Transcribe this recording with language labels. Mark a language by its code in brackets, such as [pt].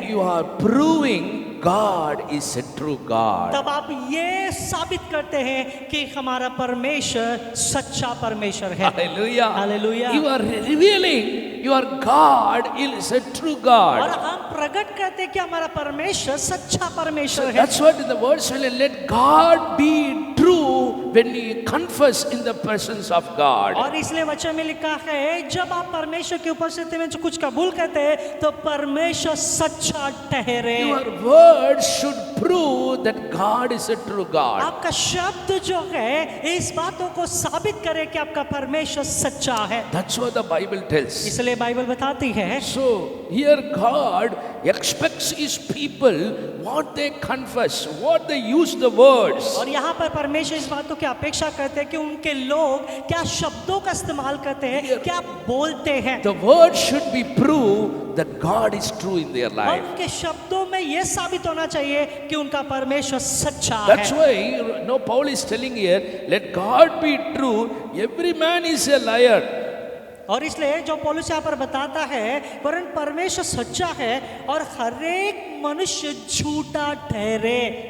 [en] you are proving God is a true God. [hi] तब आप ये साबित करते हैं कि हमारा परमेश्वर सच्चा परमेश्वर है। [en] Hallelujah. Hallelujah. You are revealing your God is a true [hi] और [en] God. [hi] हम प्रकट करते हैं कि हमारा परमेश्वर सच्चा परमेश्वर है। [en] That's what the word says, let God be true when you confess in the presence of God. [hi] और इसलिए वचन में लिखा है जब आप परमेश्वर की उपस्थिति में जो कुछ कबूल करते हैं तो परमेश्वर सच्चा ठहरे। [en] Your words should prove that God is a true God. [hi] आपका शब्द जो है इस बातों को साबित करे कि आपका परमेश्वर सच्चा है। [en] That's what the Bible tells. [hi] इसलिए बाइबल बताती है, [en] So here God expects his people what they confess, what they use the words. [hi] और यहाँ पर परमेश्वर इस बातों की अपेक्षा करते हैं कि उनके लोग क्या शब्दों का इस्तेमाल करते हैं, क्या बोलते हैं। [en] The word should be proved that God is true in their [hi] और [en] life. [hi] उनके शब्दों में यह साबित होना चाहिए कि उनका परमेश्वर सच्चा [en] That's [hi] है। [en] why no, Paul is telling here, let God be true, every man is a liar. [hi] और इसलिए जो पौलुस यहाँ पर बताता है परंतु परमेश्वर सच्चा है और हर एक मनुष्य झूठा ठहरे।